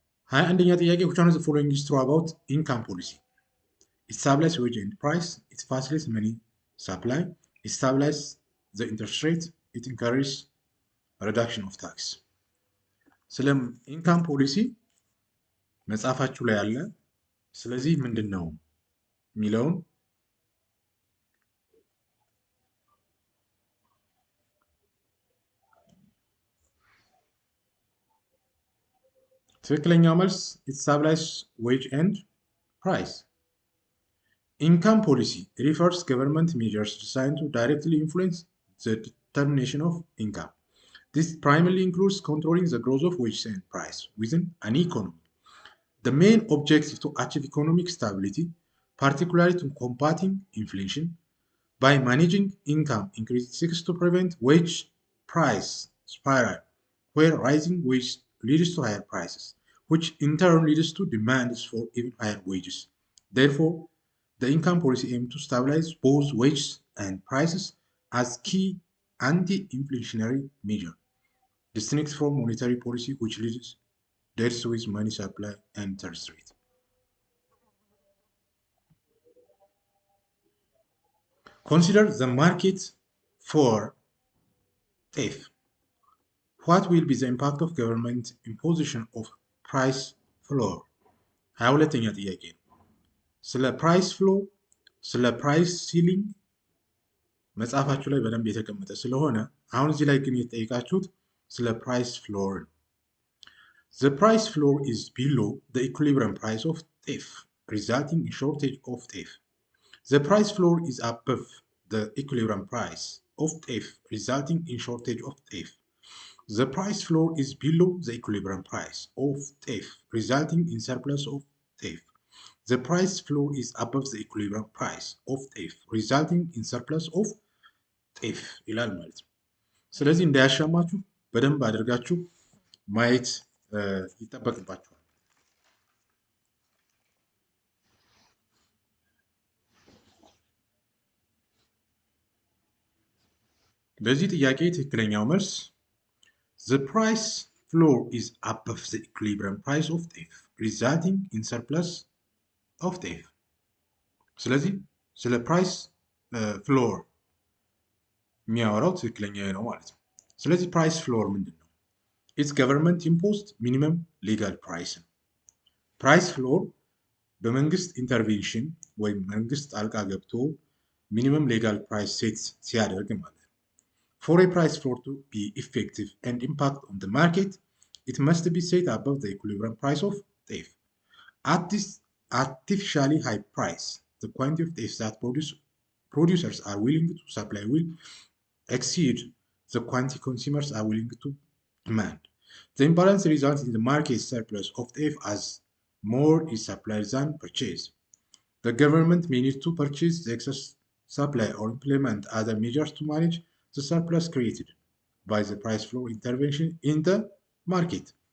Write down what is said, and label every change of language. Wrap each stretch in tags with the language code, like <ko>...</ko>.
<am>አንደኛ ጥያቄ</am> <en>which one of the following is true about income policy? It stabilizes wage and price, it facilitates money supply, it stabilizes the interest rate, it encourages reduction of tax.</en> <am>ስለ ኢንካም ፖሊሲ መጽሐፋችሁ ላይ አለ። ስለዚህ ምንድን ነው የሚለውን ትክክለኛው መልስ</am> <en>it stabilizes wage and price. Income policy refers government measures designed to directly influence the determination of income. This primarily includes controlling the growth of wages and price within an economy. The main objective to achieve economic stability, particularly to combating inflation, by managing income increase seeks to prevent wage price spiral, where rising wage leads to higher prices, which in turn leads to demands for even higher wages. Therefore, the income policy aims to stabilize both wages and prices as key anti-inflationary measure, distinct from monetary policy which deals with money supply and interest rate. Consider the market for TAFE. What will be the impact of government imposition of price floor?</en> <am>ሁለተኛ ጥያቄ ነው። ስለ ፕራይስ ፍሎር፣ ስለ ፕራይስ ሲሊንግ መጽሐፋችሁ ላይ በደንብ የተቀመጠ ስለሆነ አሁን እዚህ ላይ ግን የተጠየቃችሁት ስለ ፕራይስ ፍሎር ነው።</am> <en>The price floor is below the equilibrium price of TAFE,</en> <am>resulting in shortage of TAFE.</am> <en>The price floor is above the equilibrium price of TAFE, resulting in shortage of TAFE. The price floor is below the equilibrium price of TAFE, resulting in surplus of TAFE. The price floor is above the equilibrium price of TAFE, resulting in surplus of TAFE</en> <am>ይላል ማለት ነው። ስለዚህ እንዳያሻማችሁ በደንብ አድርጋችሁ ማየት ይጠበቅባችኋል። ለዚህ ጥያቄ ትክክለኛው መልስ</am> <en>the price floor is above the equilibrium price of TAFE, resulting in surplus of TAFE.</en> <am>ስለዚህ ስለ ፕራይስ ፍሎር የሚያወራው ትክክለኛ ነው ማለት ነው። ስለዚህ ፕራይስ ፍሎር ምንድን ነው?</am> <en>ኢትስ ገቨርንመንት ኢምፖዝድ ሚኒመም ሌጋል ፕራይስ</en> <am>ነው። ፕራይስ ፍሎር በመንግስት ኢንተርቬንሽን ወይም መንግስት ጣልቃ ገብቶ ሚኒመም ሌጋል ፕራይስ ሴት ሲያደርግ ማለት ነው።</am> <en>ፎር ኤ ፕራይስ ፍሎር ቱ ቢ ኢፌክቲቭ ኤንድ ኢምፓክት ኦን ዘ ማርኬት ኢት መስት ቢ ሴት አበቭ ዘ ኢኩሊብሪየም ፕራይስ ኦፍ TAFE. At this artificially high price, the quantity of TAFE that producers are willing to supply will exceed the quantity consumers are willing to demand. The imbalance results in the market surplus of TAFE as more is supplied than purchased. The government may need to purchase the excess supply or implement other measures to manage the surplus created by the price floor intervention in the market.</en>